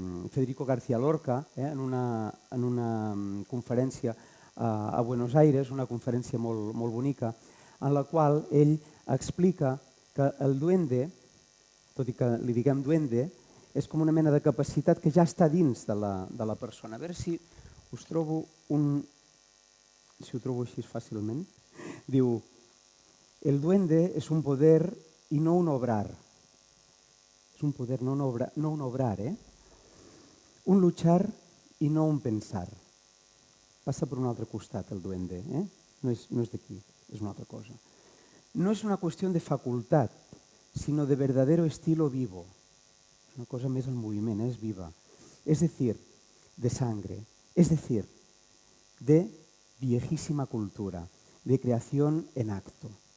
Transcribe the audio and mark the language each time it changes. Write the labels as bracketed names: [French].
[Catalan] Federico García Lorca, en una conferència a Buenos Aires, una conferència molt bonica, en la qual ell explica que el duende, tot i que li diguem duende, és com una mena de capacitat que ja està dins de la persona. A veure si us trobo si ho trobo així fàcilment. Diu, [Spanish] El duende es un poder y no un obrar. Es un poder, no un obrar, ¿eh? Un luchar y no un pensar. [Catalan] Passa per un altre costat el duende, ¿eh? No és d'aquí, és una altra cosa. [Spanish] No es una cuestión de facultad, sino de verdadero estilo vivo. [Catalan] Es una cosa més en moviment, es viva. [Spanish] Es decir, de sangre. Es decir, de viejísima cultura, de creación en acto.